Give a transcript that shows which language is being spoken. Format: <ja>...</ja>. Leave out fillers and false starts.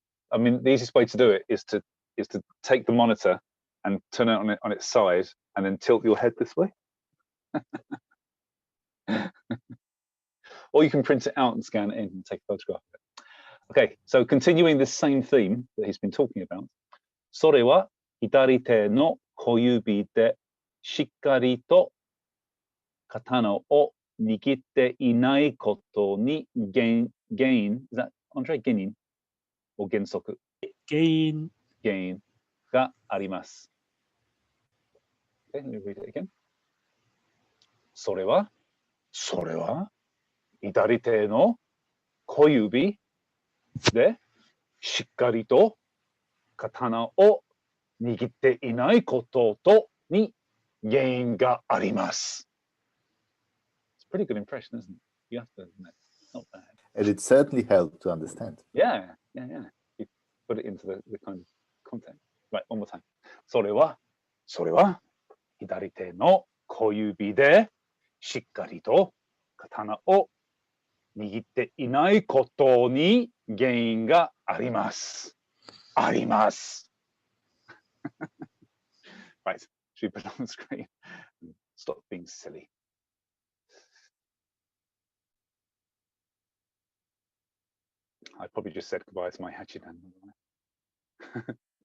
<en>I mean, the easiest way to do it is to take the monitor and turn it on its side, and then tilt your head this way. Or you can print it out and scan it in and take a photograph of it. Okay, so continuing this same theme that he's been talking about.</en> <ja>それは左手の小指でしっかりと刀を握っていないことに</ja> <en>is that Andre?</en> <ja>原因 or 原則 原因があります。</ja> <en>Okay, let me read it again.</en> <ja>それは左手の小指でしっかりと刀を握っていないことに原因があります。</ja> <en>It's a pretty good impression, isn't it? You have to admit, not bad. And it certainly helped to understand. Yeah. You put it into the kind of content. Right, one more time.</en> <ja>それは左手の小指でしっかりと刀を握っていないことに原因があります。</ja> <en>Right, should we put it on the screen? Stop being silly. I probably just said goodbye to my Hachidan.</en>